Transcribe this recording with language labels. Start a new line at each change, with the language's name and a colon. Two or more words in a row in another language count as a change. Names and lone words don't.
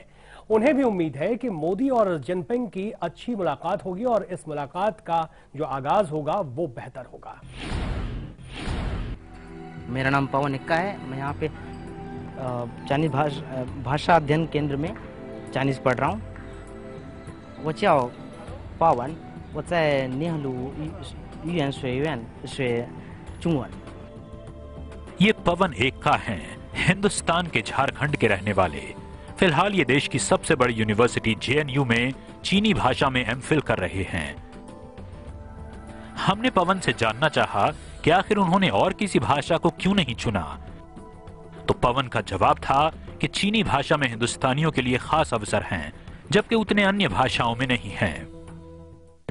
Hindi: उन्हें भी उम्मीद है कि मोदी और जिनपिंग की अच्छी मुलाकात होगी और इस मुलाकात का जो आगाज होगा वो बेहतर होगा। मेरा नाम पवन इक्का है। मैं यहाँ पे चाइनीज भाषा अध्ययन केंद्र में चाइनीज पढ़ रहा हूँ।
Chinese: 我叫鲍文，我在宁鲁语言学院学中文。
Hindi: ये पवन एक्का हैं, हिंदुस्तान के झारखंड के रहने वाले। फिलहाल ये देश की सबसे बड़ी यूनिवर्सिटी JNU में चीनी भाषा में MPhil कर रहे हैं। हमने पवन से जानना चाहा कि आखिर उन्होंने और किसी भाषा को क्यों नहीं चुना, तो पवन का जवाब था कि चीनी भाषा में हिंदुस्तानियों के लिए खास अवसर हैं, जबकि उतने अन्य भाषाओं में नहीं हैं।